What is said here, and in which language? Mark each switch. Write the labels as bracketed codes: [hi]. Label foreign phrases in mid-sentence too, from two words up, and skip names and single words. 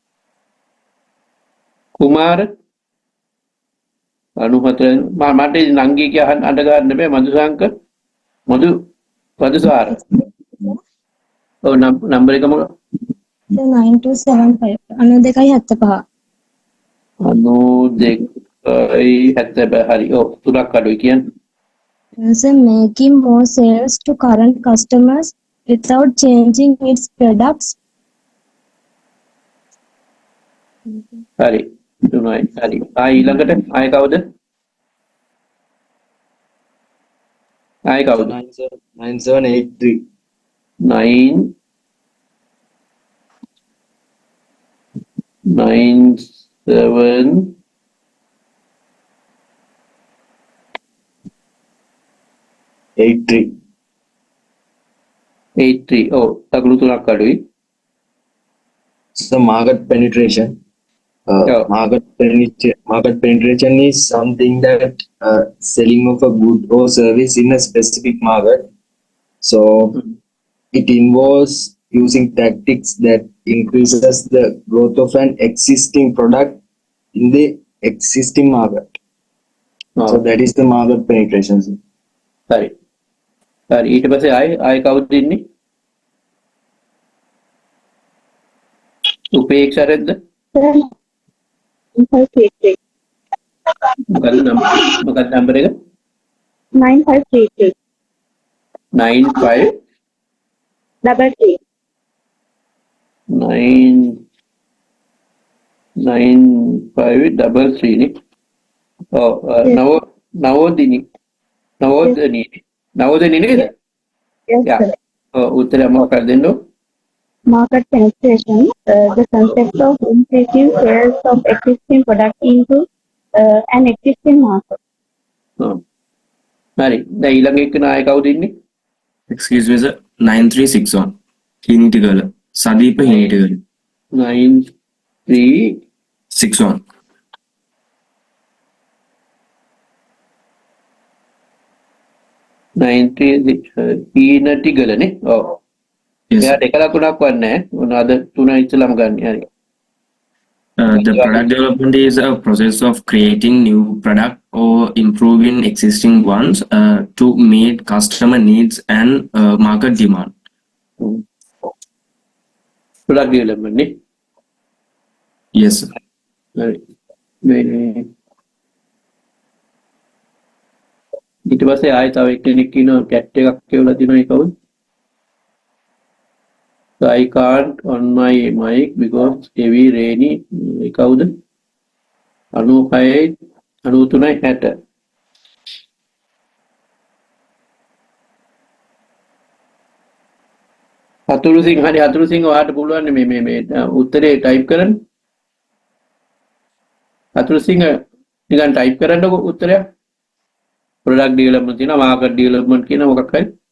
[si] කුමාර 94 මට නංගි කිය අඬ ගන්න බෑ මధుසංක මధුසාර. ඔව් නම්බර් එක මොකක්ද? 9275 9275. 9275 හරි. ඔව් තුනක් අඩුයි කියන්නේ. [en] So making more sales to current customers without changing its products. [si] හරි 3යි හරි ඊළඟට ආයෙ කවුද 9783 9 7 83 83 තගලු 3ක් අඩුයි [en] so market penetration Yeah. market penetration is something that selling of a good or service in a specific market. So it involves using tactics that increases the growth of an existing product in the existing market. So that is the market penetration. [si] හරි හරි ඊට පස්සේ ආයෙ කවුද ඉන්නේ උපේක්ෂරෙද්ද මොකද නම්බර එක 9533 95 33 9533 නේ නවෝදිනී නේද [en] Yes, යා correct. [si] උත්තරය මොකක්ද දෙන්නෝ [en] Market penetration, the concept of increasing sales of existing product into an existing market. [si] හරි දැන් ඊළඟ එක්කන ආයෙ කවුද ඉන්නේ [en] Excuse me, sir. 9361. Hinitigala. Sadeepa Hinitigala. 93 61. [si] 93 පීනටිගලනේ ඔව් [en] Yes. [si] එයාට එක ලකුණක් වන්නේ මොනවාද තුන ඉස්සලම ගන්න හරි [en] The product development is a process of creating new product or improving existing ones to meet customer needs and market demand. product development නේ Yes, sir. [si] හරි මේ ඊට පස්සේ ආයෙ තව එක්කෙනෙක් ඉන්නවා කැට් එකක් කියවලා දිනවා ඒ කවුද [en] So I can't on my mic because heavy rainy [si] ඒ කවුද 96 93 60 හතුරු සිංහ හරි හතුරු සිංහ ඔයාලට පුළුවන් මේ උත්තරේ ටයිප් කරන්න හතුරු සිංහ නිකන් ටයිප් කරන්නකො උත්තරයක් [en] product development [si] තියෙනවා [en] market development [si] කියන මොකක් හරි